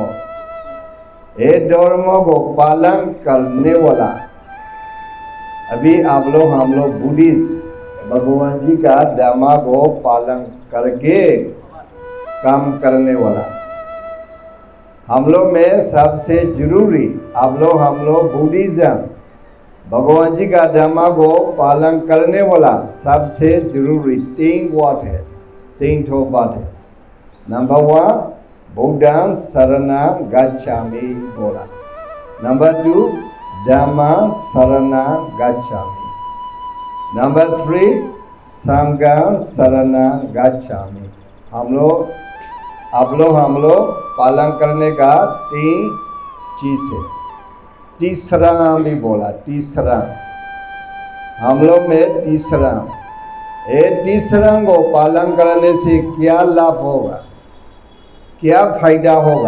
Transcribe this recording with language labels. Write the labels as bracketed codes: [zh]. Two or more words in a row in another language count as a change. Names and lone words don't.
[hi] ये धर्म को पालन करने वाला अभी आप लोग हम लोग बुद्धिस्ट भगवान जी का धर्म को पालन करके काम करने वाला हम लोग में सबसे जरूरी आप लोग हम लोग बुद्धिज्म भगवान जी का धर्म को पालन करने वाला सबसे जरूरी 3 बात है, 3 ठो बात है। [pi] नंबर 1 बुद्धं शरणं गच्छामि बोला। नंबर 2 धम्मं शरणं गच्छामि। नंबर 3 संघं शरणं गच्छामि। [hi] हम लोग पालन करने का 3 चीज है। तीसरा भी बोला, तीसरा हम लोग में तीसरा को पालन करने से क्या लाभ होगा, क्या फायदा होगा।